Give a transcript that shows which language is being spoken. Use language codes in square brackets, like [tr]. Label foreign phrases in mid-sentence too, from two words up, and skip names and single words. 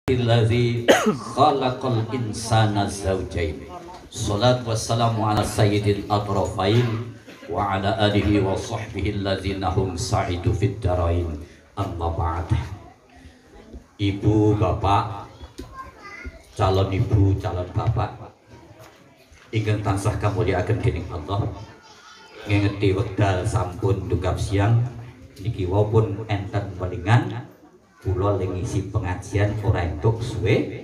[ar] الذي خلق الإنسان زوجين. الصلاة والسلام على سيد الطرفين وعلى آله وصحبه الذين هم سعداء في الدارين. أما بعد. [jv] Ibu, bapak, calon ibu, calon bapak ingkang tansah kamulyakaken dening Allah. Ngengeti wekdal sampun dugap siang niki wau enten welingan kula ngisi pengajian ora entuk suwe.